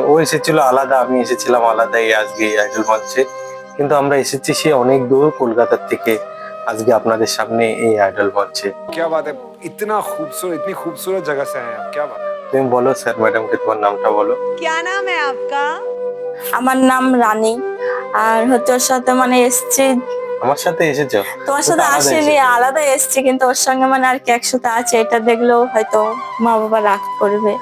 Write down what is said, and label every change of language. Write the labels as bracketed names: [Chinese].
[Bangla] ও এসেছিল আলাদা, আমি এসেছিলাম আলাদাই আজকে আইডল মঞ্চে। কিন্তু আমরা এসেছি সেই অনেক দূর কলকাতা থেকে আজকে আপনাদের সামনে এই আইডল মঞ্চে। [Hindi] क्या बात है, इतना खूबसूरत, इतनी खूबसूरत जगह से आए आप, क्या बात। [Bangla] তুমি বলো স্যার ম্যাডামকে তোমার নামটা বলো। [Hindi] क्या नाम है आपका? [Bangla] আমার নাম রানী। আর হচ্ছে ওর সাথে মানে এসছি, আমার সাথে এসেছো? তোমার তুমি তো সাথে আলাদা আসেনি, এসেছো। আলাদা এসছি, কিন্তু ওর সঙ্গে মানে আর কি একসাথে আছে এটা দেখলেও হয়তো মা বাবা রাগ করবে।